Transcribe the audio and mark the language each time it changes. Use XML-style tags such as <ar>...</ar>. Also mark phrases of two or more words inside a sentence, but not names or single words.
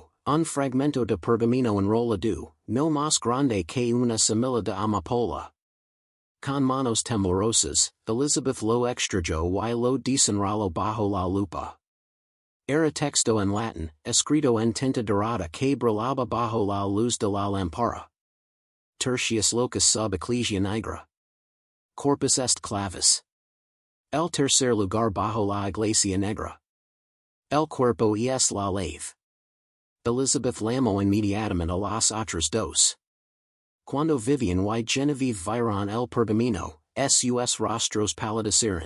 <es>Un fragmento de pergamino enrollado, no más grande que una semilla de amapola. Con manos temblorosas, Elizabeth lo extrayó y lo desenrolló bajo la lupa. Era texto en latín, escrito en tinta dorada que brillaba bajo la luz de la lámpara.</es> <la>Tertius locus sub ecclesia negra. Corpus est clavis.</la> <es>El tercer lugar bajo la iglesia negra. El cuerpo es la lave. Elizabeth llamó inmediatamente a las otras dos. Cuando Vivian y Genevieve vieron el pergamino, sus rostros palidecieron.</es>